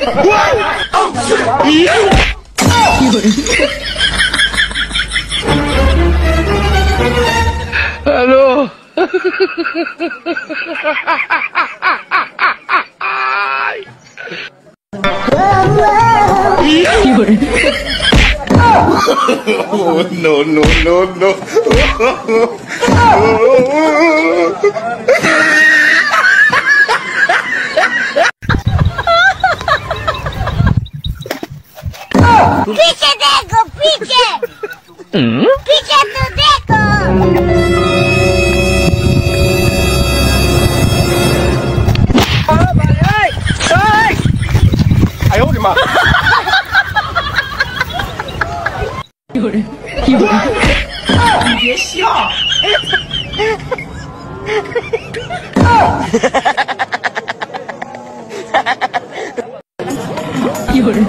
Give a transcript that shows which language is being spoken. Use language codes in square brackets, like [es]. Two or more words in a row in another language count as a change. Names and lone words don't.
[zh] 有人。Hello。有人。 [en] Oh, no, no, no, no. [es] ¡Pique, Deco! ¡Pique! ¡Pique tu Deco! ¡Ay, oh, ma! [zh] 有人。有人。你别笑。有人。